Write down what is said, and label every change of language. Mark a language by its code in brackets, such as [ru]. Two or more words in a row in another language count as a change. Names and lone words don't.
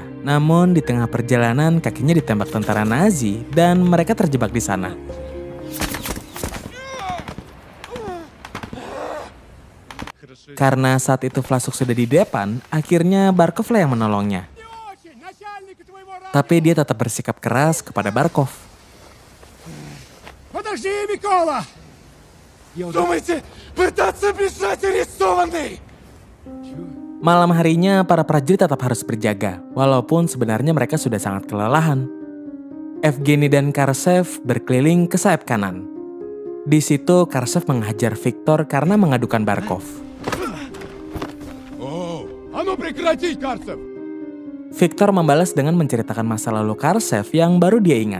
[id] Namun di tengah perjalanan kakinya ditembak tentara Nazi dan mereka terjebak di sana. Karena saat itu Vlasuk sudah di depan, akhirnya Barkov lah yang menolongnya. Tapi dia tetap bersikap keras kepada Barkov. [ru] Подожди, Микола! Думаете, пытаться бежать арестованный? [id] Malam harinya para prajurit tetap harus berjaga, walaupun sebenarnya mereka sudah sangat kelelahan. Evgeny dan Karsev berkeliling ke sayap kanan. Di situ Karsev menghajar Viktor karena mengadukan Barkov. Viktor membalas dengan menceritakan masa lalu Karsev yang baru dia ingat.